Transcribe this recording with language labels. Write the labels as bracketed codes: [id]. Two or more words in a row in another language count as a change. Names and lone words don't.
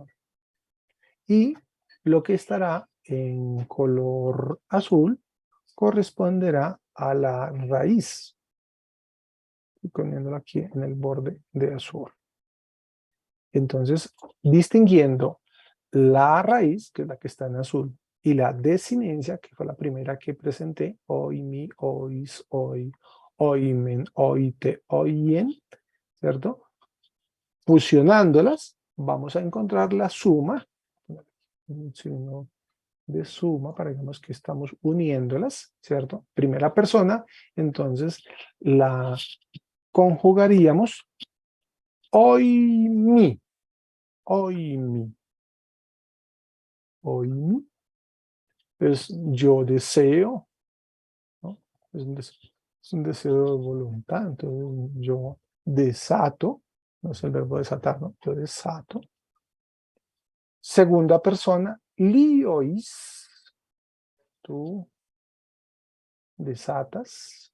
[es] Y lo que estará en color azul corresponderá a la raíz. Estoy poniéndolo aquí en el borde de azul. Entonces, distinguiendo la raíz, que es la que está en azul, y la desinencia, que fue la primera que presenté, [el] οιμι, οις, οι, οιμεν, οιτε, οιεν, [es] ¿cierto? Fusionándolas, vamos a encontrar la suma, un signo de suma, para que veamos que estamos uniéndolas, ¿cierto? Primera persona, entonces la conjugaríamos [el] οιμι, οιμι, οιμι. [es] Es yo deseo, ¿no? Es un deseo de voluntad, entonces yo desato, no es el verbo desatar, ¿no? Yo desato. Segunda persona, liois, tú desatas.